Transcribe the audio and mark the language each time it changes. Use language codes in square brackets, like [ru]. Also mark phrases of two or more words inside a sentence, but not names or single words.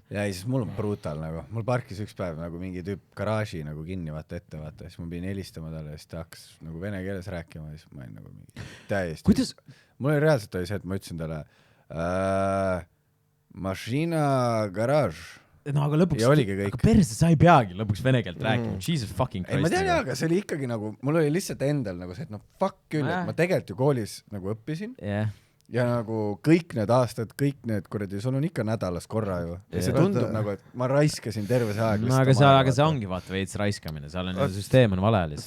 [et] Ja siis mul on brutal, nagu, mul parkis üks päev nagu mingi tüüp garaaži nagu kinni, vaata, siis ma pidin helistama talle, ja siis ta hakkas nagu vene keeles rääkima, ja siis ma olin nagu mingi täiesti. Kuidas? Mul oli reaalselt oli see, et ma ütlesin talle mašina garaaž. No aga lõpuks, aga perse, sa ei peagi lõpuks vene keelt rääkima. [en] Jesus fucking Christ. [et] Ei, ma tean, aga see oli ikkagi nagu, mul oli lihtsalt endal nagu see, et no fuck küll, et ma tegelikult ju koolis nagu õppisin. Ja nagu kõik need aastad, kõik need kuradi, sul on ikka nädalas korra ju. Ja see tundub nagu, et ma raiskasin terve see aeg. No aga see ongi vaata veits raiskamine, seal on süsteem on vale lihtsalt.